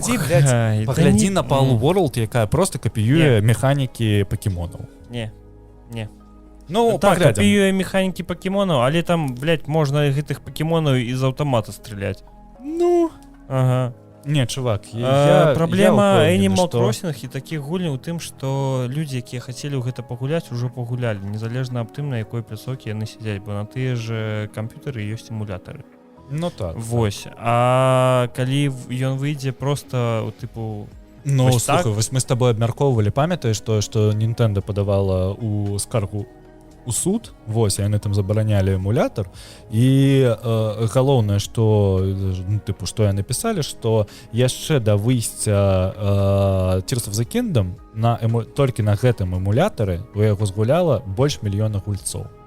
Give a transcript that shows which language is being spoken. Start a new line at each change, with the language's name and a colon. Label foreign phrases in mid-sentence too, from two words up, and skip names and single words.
Belarusian: Паглядзі на Palworld World, якая просто капіюе механікі пакемонаў. Не. Ну, так, паглядзім. капіюе механікі пакемонаў, але там, блядь, можна гэтых пакемонаў з аўтамата страляць. Ну, ага. Не, чувак, праблема я Animal что... Crossing і такіх гульняў у тым, што людзі, якія хацелі ў гэта пагуляць, ужо пагулялі, незалежна аб тым, на якой пляцоўкі яны сядзяць, бо на тыя ж камп'ютары ёсць эмулятары. Ну так. Вось. А калі ён выйдзе просто, тыпу... Ну, слухай, так? Вось мы з табой абмяркоўвалі, памятаеш тое, што Nintendo падавала ў скаргу у суд, вось, яны там забаранялі эмулятар, і галоўнае, што, ну, тыпу, што яны пісалі, што яшчэ да выйсця Tears of the Kingdom толькі на гэтым эмулятары у яго згуляла больш мільёна гульцоў.